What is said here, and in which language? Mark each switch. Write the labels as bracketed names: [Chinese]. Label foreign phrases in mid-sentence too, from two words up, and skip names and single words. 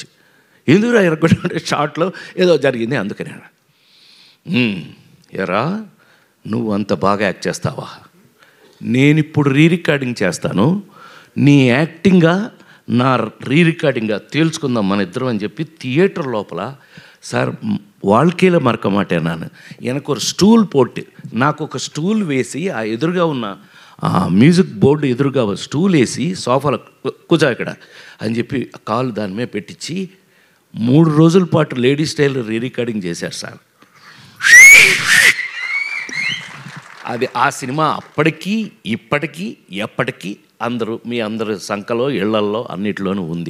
[Telugu] ఎందుకురా ఎరగొట్టాడంటే షార్ట్లో ఏదో జరిగింది అందుకనే. ఎరా నువ్వు అంత బాగా యాక్ట్ చేస్తావా? నేను ఇప్పుడు రీ రికార్డింగ్ చేస్తాను, నీ యాక్టింగ్గా నా రీ రికార్డింగ్గా తేల్చుకుందాం మన ఇద్దరం అని చెప్పి థియేటర్ లోపల సార్ [Tamil] வாழ்க்கையில் மறக்க மாட்டேன் நான். எனக்கு ஒரு ஸ்டூல் போட்டு [Telugu] నాకు ఒక స్టూల్ వేసి ఆ ఎదురుగా ఉన్న మ్యూజిక్ బోర్డు ఎదురుగా స్టూల్ వేసి సోఫాలో కూర్చో ఇక్కడ అని చెప్పి కాలు దాని మీద పెట్టించి 3 రోజుల పాటు లేడీస్ టైలర్ రీ రికార్డింగ్ చేశారు సార్. అది ఆ సినిమా అప్పటికీ ఇప్పటికీ ఎప్పటికీ మీ అందరి సంఖలో ఇళ్లల్లో అన్నిటిలోనూ ఉంది.